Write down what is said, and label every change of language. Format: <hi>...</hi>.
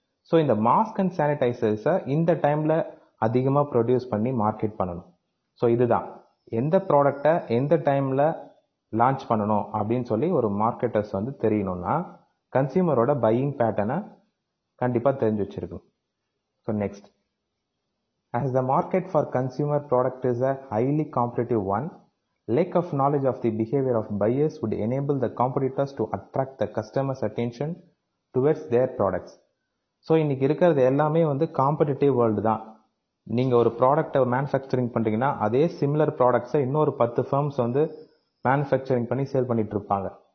<ta>So இந்த mask and சானிடைசர்ஸை இந்த டைமில் அதிகமாக ப்ரொடியூஸ் பண்ணி மார்க்கெட் பண்ணணும். ஸோ இதுதான் எந்த ப்ராடக்டை எந்த டைமில் லான்ச் பண்ணணும் அப்படின்னு சொல்லி ஒரு மார்க்கெட்டர்ஸ் வந்து தெரியணும்னா கன்சியூமரோட பையிங் பேட்டர்னை கண்டிப்பாக தெரிஞ்சு வச்சுருக்கணும்.</ta> <en>So next, as the market for consumer product is a highly competitive one, lack of knowledge of the behavior of buyers would enable the competitors to attract the customers' attention towards their products.</en> <ta>So இன்னைக்கு இருக்கிறது எல்லாமே வந்து competitive world தான். நீங்கள் ஒரு ப்ராடக்டை manufacturing பண்ணுறீங்கன்னா அதே சிமிலர் ப்ராடக்ட்ஸை இன்னொரு 10 ஃபர்ம்ஸ் வந்து மேனுஃபேக்சரிங் பண்ணி சேல் பண்ணிட்டு இருப்பாங்க.</ta>